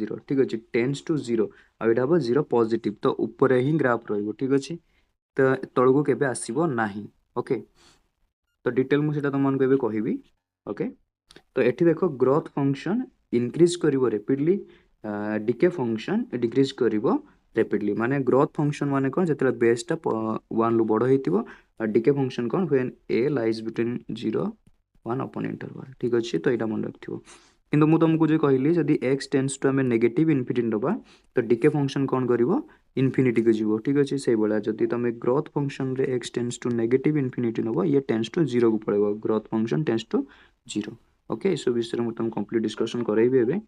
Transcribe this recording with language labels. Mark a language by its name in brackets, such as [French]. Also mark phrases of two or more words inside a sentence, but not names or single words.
[Odia] 0 ଠିକ୍ ଅଛି [English] tends to [Odia] 0 ଆଉ ଏଇଟା ହେବ 0 ପଜିଟିଭ୍ ତ ଉପରେ ହିଁ ଗ୍ରାଫ୍ ରହିବ ଠିକ୍ ଅଛି ତ ତଳକୁ କେବେ ଆସିବ ନାହିଁ ଓକେ ତ ଡିଟେଲ୍ ମୁଁ ସେଇଟା ତୁମମାନଙ୍କୁ ଏବେ କହିବି ଓକେ ତ ଏଠି ଦେଖ [English] growth function increase [Odia] କରିବ [English] rapidly decay function decrease [Odia] କରିବ ରେପିଡଲି ମାନେ [English] growth function [Odia] ମାନେ କ'ଣ ଯେତେବେଳେ ବେସ୍ଟା 1ରୁ ବଡ଼ ହେଇଥିବ ଆଉ [English] decay function [Odia] କ'ଣ [English] when a lies between 0 1 upon interval [Odia] ଠିକ୍ ଅଛି ତ ଏଇଟା ମନେ ରଖିଥିବ କିନ୍ତୁ ମୁଁ ତୁମକୁ ଯେଉଁ କହିଲି ଯଦି [English] x tends to [Odia] ଆମେ [English] negative infinity [Odia] ନେବା ତ [English] decay function [Odia] କ'ଣ କରିବ ଇନଫିନିଟିକୁ ଯିବ ଠିକ୍ ଅଛି ସେଇଭଳିଆ ଯଦି ତୁମେ [English] growth functionରେ x tends to negative infinity [Odia] ନେବ ଇଏ [English] tends to [Odia] 0କୁ ପଳେଇବ [English] growth function tends to [Odia] 0 ଓକେ ଏସବୁ ବିଷୟରେ ମୁଁ ତୁମକୁ [English] complete discussion [Odia] କରାଇବି